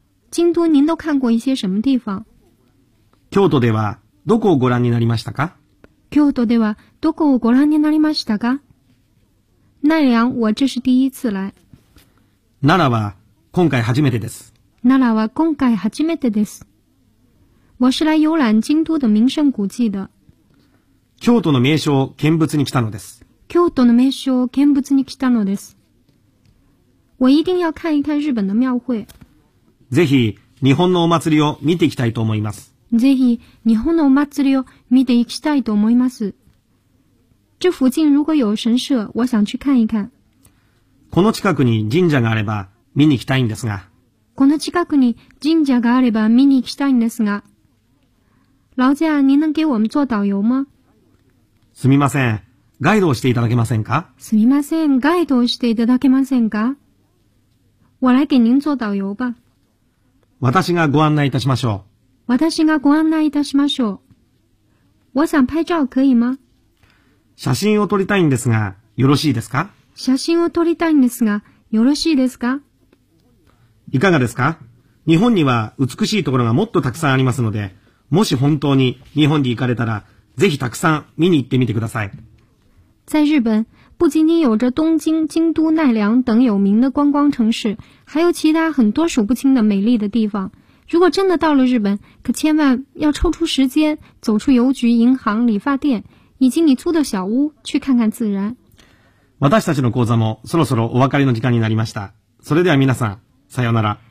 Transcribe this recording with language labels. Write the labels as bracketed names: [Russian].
[Chinese] 京都您都看过一些什么地方？ [Japanese] 京都ではどこをご覧になりましたか？京都ではどこをご覧になりましたか？ [Chinese] 奈良我这是第一次来。 [Japanese] 奈良は今回初めてです。奈良は今回初めてです。 [Chinese] 我是来游览京都的名胜古迹的。 [Japanese] 京都の名所を見物に来たのです。京都の名所を見物に来たのです。 [Chinese] 我一定要看一看日本的庙会。 [Japanese] ぜひ日本のお祭りを見ていきたいと思います。ぜひ日本のお祭りを見ていきたいと思います。 [Chinese] 这附近如果有神社，我想去看一看。 [Japanese] この近くに神社があれば見に行きたいんですが。この近くに神社があれば見に行きたいんですが。 [Chinese] 劳驾，您能给我们做导游吗？ [Japanese] すみません、ガイドをしていただけませんか？すみません、ガイドをしていただけませんか？ [Chinese] 我来给您做导游吧。 [Japanese] 私がご案内いたしましょう。私がご案内いたしましょう。 [Chinese] 我想拍照可以吗？ [Japanese] 写真を撮りたいんですが、よろしいですか？写真を撮りたいんですが、よろしいですか？いかがですか？日本には美しいところがもっとたくさんありますので、もし本当に日本に行かれたら、ぜひたくさん見に行ってみてください。 [Chinese] 在日本、不仅仅有着东京、京都、奈良等有名的观光城市、还有其他很多数不清的美丽的地方。如果真的到了日本、可千万要抽出时间、走出邮局、银行、理发店、以及你租的小屋、去看看自然。 [Japanese] 私たちの講座もそろそろお別れの時間になりました。それでは皆さん、さようなら。